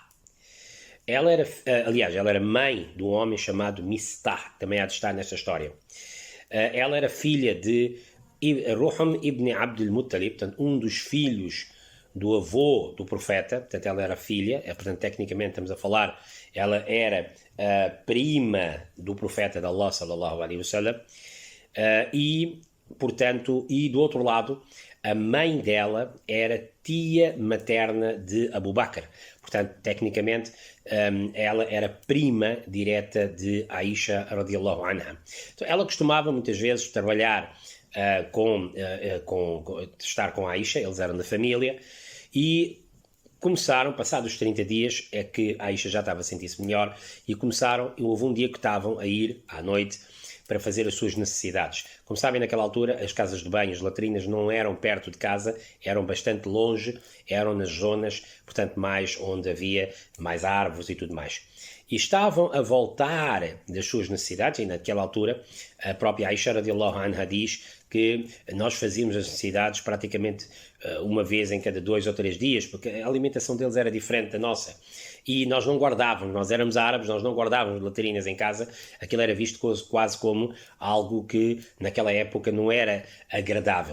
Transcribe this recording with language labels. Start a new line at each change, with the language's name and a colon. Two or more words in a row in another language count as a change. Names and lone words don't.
Portuguese: Ela era mãe de um homem chamado Mistah, também há de estar nesta história. Ela era filha de Ruham ibn Abdul Muttalib, portanto, um dos filhos do avô do profeta, portanto ela era filha, portanto tecnicamente estamos a falar, ela era a prima do profeta de Allah
Arabic: صلى الله عليه وسلم,
Portuguese: e portanto, e do outro lado, a mãe dela era tia materna de Abu Bakr, portanto tecnicamente ela era prima direta de Aisha
Arabic: رضي الله عنها.
Portuguese: Então, ela costumava muitas vezes trabalhar estar com Aisha, eles eram da família, e começaram, passados 30 dias, é que a Aisha já estava a sentir-se melhor, e houve um dia que estavam a ir à noite para fazer as suas necessidades. Como sabem, naquela altura, as casas de banho, as latrinas não eram perto de casa, eram bastante longe, eram nas zonas, portanto, mais onde havia mais árvores e tudo mais. E estavam a voltar das suas necessidades, e naquela altura, a própria Aisha
Arabic: رضي الله عنها
Portuguese: diz que nós fazíamos as necessidades praticamente uma vez em cada 2 ou 3 dias, porque a alimentação deles era diferente da nossa. E nós não guardávamos, nós éramos árabes, nós não guardávamos latrinas em casa, aquilo era visto quase como algo que naquela época não era agradável.